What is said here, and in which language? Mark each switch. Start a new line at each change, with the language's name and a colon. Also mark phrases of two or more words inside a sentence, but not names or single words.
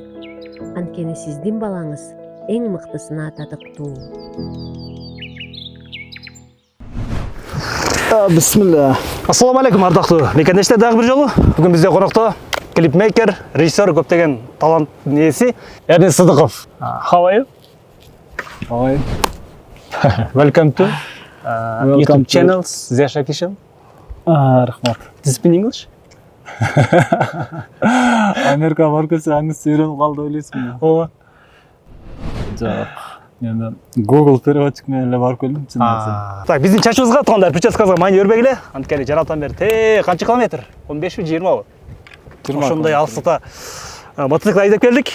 Kyrgyz: Анткени сиздин балаңыз эң мыктысына татыктуу. Бисмилла.
Arabic: السلام عليكم
Kyrgyz: ардактуу мекендештер, дагы бир жолу. Бүгүн бизде конокто клипмейкер, режиссер, көптөгөн талант ээси Эрнис Сыдыков.
English: How are you? Ой. Welcome to YouTube channel Zesha Kitchen.
Kyrgyz: Рахмат.
English: Do you speak English?
Kyrgyz: Америка барып келсе аңыз үйрөнүп калды ойлойсуң. Ооба. Жок. Мен Google переводчик менен эле барып келдим, чын айтсам. Так, биздин чачыбызга, туугандар, прическабызга маани бербегиле. Анткени жаратан бери канча километр? 15 20 ошондой алыстыкта мотоцикл айдап келдик.